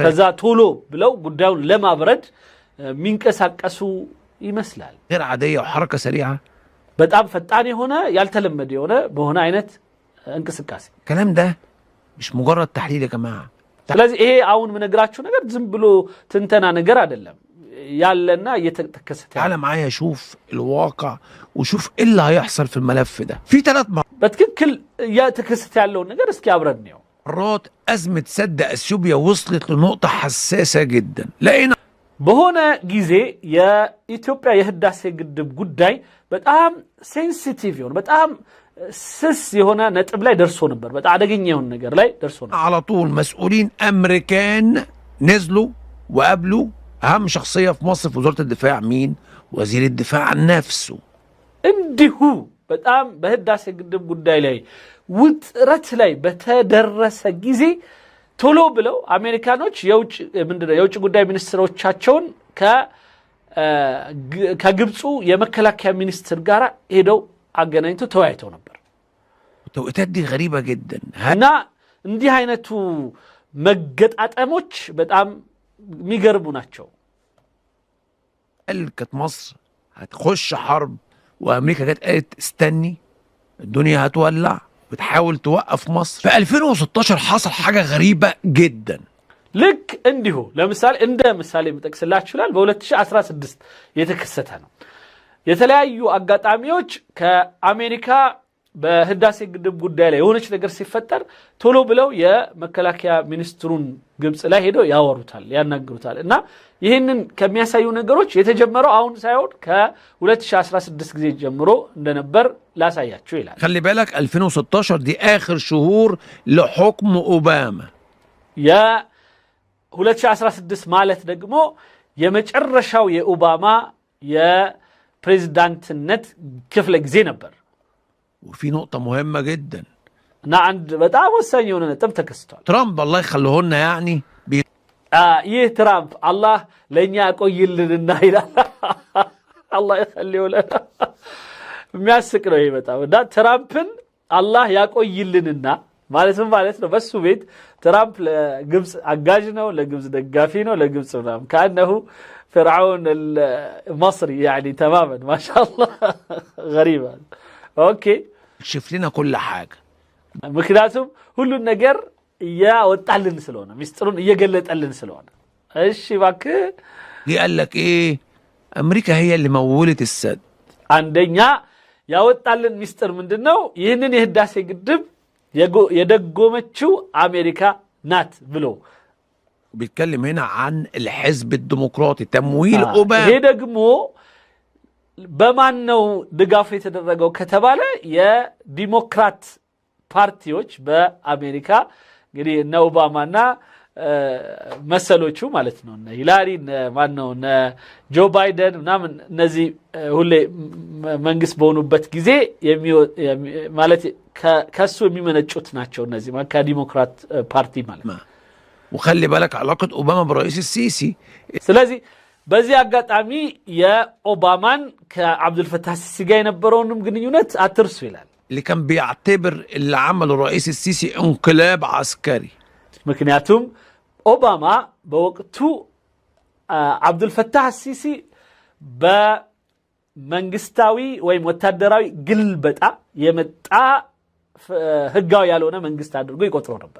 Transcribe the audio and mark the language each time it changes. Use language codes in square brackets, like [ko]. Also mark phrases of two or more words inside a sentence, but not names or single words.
[am] ከዛ ቶሎ ብለው ጉዳዩን ለማብረድ ሚንቀሳቀሱ ይመስላል። [ar] غير عادية وحركة سريعة [am] በጣም ፈጣን የሆነ ያልተለመደ የሆነ በሆነ አይነት እንቅስቃሴ። [ar] الكلام ده مش مجرد تحليل يا جماعة. [am] ስለዚህ ይሄ አሁን ምነግራችሁ ነገር ዝም ብሎ ትንተና ነገር አይደለም ያለና እየተከሰተ [ar] تعال معايا شوف الواقع وشوف ايه اللي هيحصل في الملف ده. في 3 [am] በትክክል እየተከሰተ ያለው ነገር እስኪ አብረን ነው። [ar] مرات أزمة سد أثيوبيا وصلت لنقطة حساسة جدا. لقينا [am] በሆነ ጊዜ የኢትዮጵያ የህዳሴ ግድብ ጉዳይ በጣም ሴንሲቲቭ የሆነ በጣም ስስ የሆነ ነጥብ ላይ ደርሶ ነበር። በጣም አደገኛ የሆነ ነገር ላይ ደርሶ ነበር። [ar] على طول مسؤولين أمريكان نزلوا وقابلوا أهم شخصية في مصر في وزارة الدفاع. مين؟ وزير الدفاع نفسه. [am] እንዲሁ በጣም በህዳሴ ግድብ ጉዳይ ላይ ውጥረት ላይ በተደረሰ ጊዜ ቶሎ ብለው አሜሪካኖች የውጭ ጉዳይ ሚኒስትሮቻቸውን ከግብፁ የመከላከያ ሚኒስትር ጋር ሄደው አገናኝተው ተወያይተው ነበር። [ar] التوقيتات دي غريبة جدا. [am] እና እንዲህ አይነቱ መገጣጠሞች በጣም የሚገርሙ ናቸው። [ar] هل كانت مصر هتخش حرب وأمريكا كانت قالت استني الدنيا هتولع بتحاول توقف مصر؟ في 2016 حصل حاجة غريبة جدا. [am] ልክ እንዲሁ ለምሳሌ እንደ ምሳሌ መጠቅስላችሁ ይችላል በ2016 የተከሰተ ነው። የተለያዩ አጋጣሚዎች ከአሜሪካ በህዳሴ ግድብ ጉዳይ ላይ የሆነች ነገር ሲፈጠር ቶሎ ብለው የመከላከያ ሚኒስትሩን ግብፅ ላይ ሄደው ያወሩታል ያናግሩታል። እና ይህንን ከሚያሳዩ ነገሮች የተጀመረው አሁን ሳይሆን ከ2016 ጊዜ ጀምሮ እንደነበር ላሳያችሁ ይላል። [ar] خلي بالك 2016 دي آخر شهور لحكم أوباما. [am] يا 2016 ማለት ደግሞ የመጨረሻው የኦባማ የፕሬዝዳንትነት ክፍለ ጊዜ ነበር። [ar] وفي نقطة مهمة جدا. [am] እና አንድ በጣም ወሳኝ የሆነ ነጥብ ተከስቷል። [ar] ترامب الله يخليه لنا يعني [am] ይህ ትራምፕ አላህ ለኛ ያቆይልንና ይላል አላህ ይخليه ለና የሚያስቅ ነው ይሄ በጣም እና ትራምፕን አላህ ያቆይልንና ማለት ነው በሱ ቤት ትራምፕ ለግብጽ አጋዥ ነው ለግብጽ ደጋፊ ነው ለግብጽ ምናምን [ar] كانه فرعون المصري يعني تماما ما شاء الله غريب اوكي شوف لنا كل حاجه [am] ምክንያቱም ሁሉ ነገር ያወጣልን ስለሆነ ሚስጥሩን እየገለጠልን ስለሆነ እሺ እባክህ [ar] قال لك ايه امريكا هي اللي مولت السد [am] አንደኛ ያወጣልን ሚስጥር ምንድነው ይሄንን የህዳሴ ግድብ የደጎመችው አሜሪካ ናት ብሎ [ar] بيتكلم هنا عن الحزب الديمقراطي تمويل اوباما [am] ይሄ ደግሞ በማን ነው ድጋፍ የተደረገው ከተባለ የዲሞክራት ፓርቲዎች በአሜሪካ እንግዲህ እነ ኦባማና መሰሎቹ ማለት ነው እነ ሂላሪ ማን ነው እነ ጆ ባይደን ምናምን እነዚህ ሁሌ መንግስት በሆኑበት ጊዜ ማለት ከሱ የሚመነጩት ናቸው እነዚህ ከዲሞክራት ፓርቲ ማለት ነው [ar] وخلي بالك علاقه اوباما برئيس السيسي [am] ስለዚህ በዚህ አጋጣሚ የኦባማን ከአብዱልፈታህ ሲሲ ጋር የነበረውንም ግንኙነት አትርሱ ይላል [ar] اللي كان بيعتبر اللي عمله الرئيس السيسي انقلاب عسكري [am] ምክንያቱም ኦባማ በወቅቱ አብዱልፈታህ ሲሲ በመንግስታዊ ወይም ወታደራዊ ግልበጣ የመጣ ህጋዊ ያልሆነ መንግስት አድርጎ ይቆጥረው ነበር